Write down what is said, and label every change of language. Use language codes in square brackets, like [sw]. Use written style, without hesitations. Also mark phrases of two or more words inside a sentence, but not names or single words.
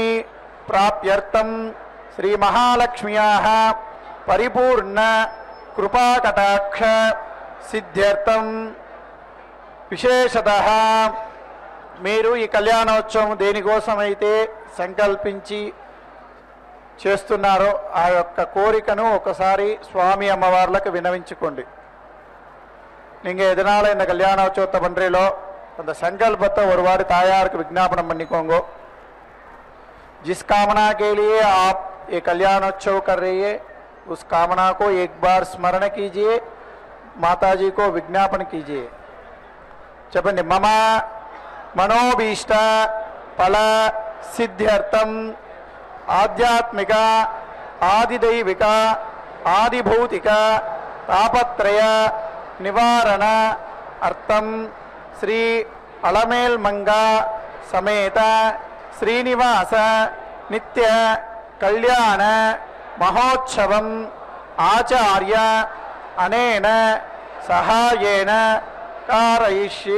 [sa] ప్రాప్త్యర్థం శ్రీ మహాలక్ష్మ్యాః పరిపూర్ణ కృపాకటాక్ష సిద్ధ్యర్థం విశేషతః [te] మీరు ఈ కళ్యాణోత్సవం దేనికోసమైతే సంకల్పించి చేస్తున్నారో ఆ యొక్క కోరికను ఒకసారి స్వామి అమ్మవార్లకు వినవించుకోండి. [ta] நீங்க எதனால இந்த கல்யாண உற்சவத்தை பண்றீங்களோ அந்த संकल्पத்தை ஒரு வாடி தாயாருக்கு விஞ்ஞாபனம் பண்ணிக்கோங்க. [hi] जिस कामना के लिए आप ये कल्याणोत्सव कर रही है उस कामना को एक बार स्मरण कीजिए, माता जी को विज्ञापन कीजिए. [te] చెప్పండి [sa] మమ మనోభీష్ట ఫల సిద్ధ్యర్థం ఆధ్యాత్మిక ఆదిదైవిక ఆదిభౌతిక తాపత్రయ నివారణ అర్థం శ్రీ అలమేల్మంగ సమేత శ్రీనివాస నిత్య కళ్యాణ మహోత్సవం ఆచార్య అనేన సహాయేన కారయిష్యే.